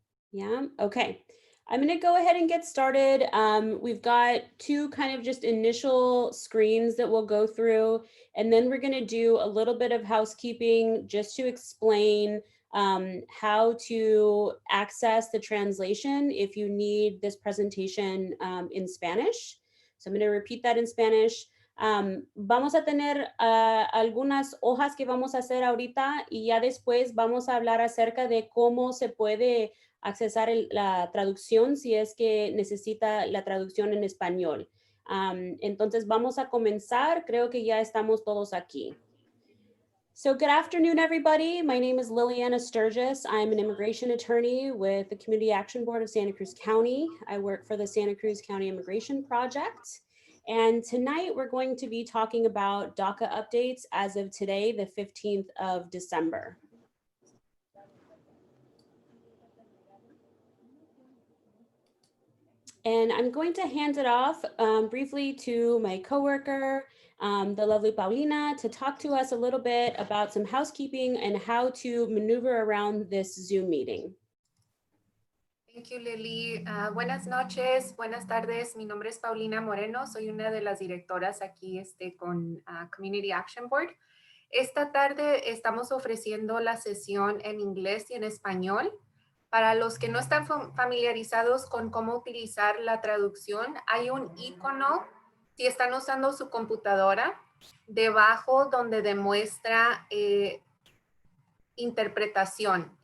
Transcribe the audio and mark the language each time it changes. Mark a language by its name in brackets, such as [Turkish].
[English] Yeah, okay. I'm gonna go ahead and get started. We've got two kind of just initial screens that we'll go through, and then we're gonna do a little bit of housekeeping just to explain how to access the translation if you need this presentation in Spanish. So I'm gonna repeat that in Spanish. [Spanish] Vamos a tener algunas hojas que vamos a hacer ahorita y ya después vamos a hablar acerca de cómo se puede accesar la traducción si es que necesita la traducción en español. Entonces vamos a comenzar. Creo que ya estamos todos aquí. [English] So good afternoon, everybody. My name is Liliana Sturgis. I'm an immigration attorney with the Community Action Board of Santa Cruz County. I work for the Santa Cruz County Immigration Project. And tonight we're going to be talking about DACA updates as of today, the 15th of December. And I'm going to hand it off briefly to my coworker, the lovely Paulina, to talk to us a little bit about some housekeeping and how to maneuver around this Zoom meeting. Thank you, Lily. [Spanish] Buenas noches, buenas tardes. Mi nombre es Paulina Moreno. Soy una de las directoras aquí con Community Action Board. Esta tarde estamos ofreciendo la sesión en inglés y en español. Para los que no están familiarizados con cómo utilizar la traducción, hay un icono, si están usando su computadora, debajo donde demuestra interpretación.